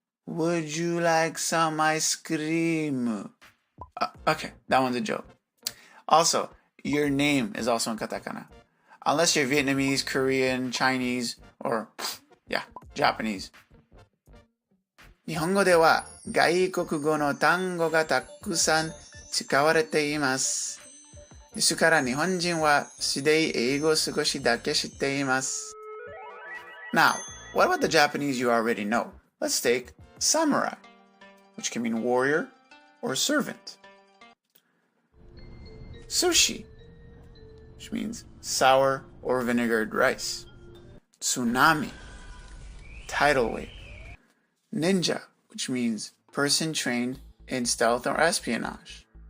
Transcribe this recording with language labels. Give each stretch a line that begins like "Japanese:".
English: Would you like some ice cream? Okay, that one's a joke. Also, your name is also in katakana. Unless you're Vietnamese, Korean, Chinese, or, Japanese.
Japanese: 日本語では外国語の単語がたくさん使われています。ですから日本人は素で英語を少しだけ知っています。
English: Now, what about the Japanese you already know? Let's take samurai, which can mean warrior or servant. Sushi, which means sour or vinegared rice. Tsunami, tidal wave. Ninja, which means person trained in stealth or espionage.